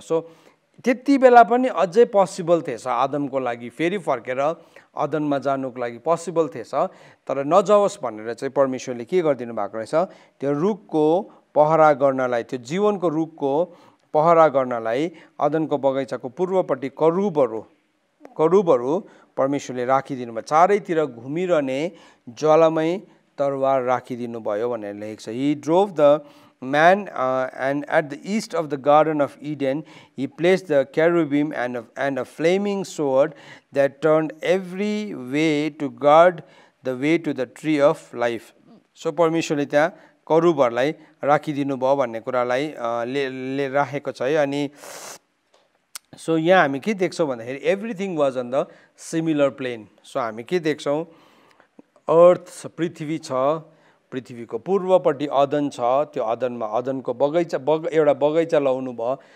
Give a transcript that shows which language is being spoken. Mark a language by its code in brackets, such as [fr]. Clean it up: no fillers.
[ne] So त्यति बेला पनि अझै पोसिबल थिएछ आदमको लागि फेरि फर्केर अदनमा जानुको लागि पोसिबल थिएछ, तर नजाओस् भनेर चाहिँ परमेश्वरले के गरिदिनु भएको रहेछ, त्यो रुखको पहरा गर्नलाई, त्यो जीवनको रुखको पहरा गर्नलाई अदनको बगैँचाको पूर्वपट्टि करूबहरू परमेश्वरले राखिदिनु भयो, चारैतिर घुमिरहने ज्वालामय तरवार राखिदिनु भयो भनेर लेखेको छ। [en] He drove the man and at the east of the Garden of Eden he placed the cherubim and a flaming sword that turned every way to guard the way to the tree of life. [ne] So परमेश्वरले त्यहाँ करूबहरूलाई राखिदिनु भयो भन्ने कुरालाई राखेको छ है। अनि सो यहाँ हामी के देख्छौँ भन्दाखेरि [en] Everything was on the similar plane. [ne] So हामी के देख्छौँ, अर्थ पृथ्वी छ, पृथ्वीको पूर्वपट्टि अदन छ, त्यो अदनमा अदनको एउटा बगैँचा लाउनु भयो।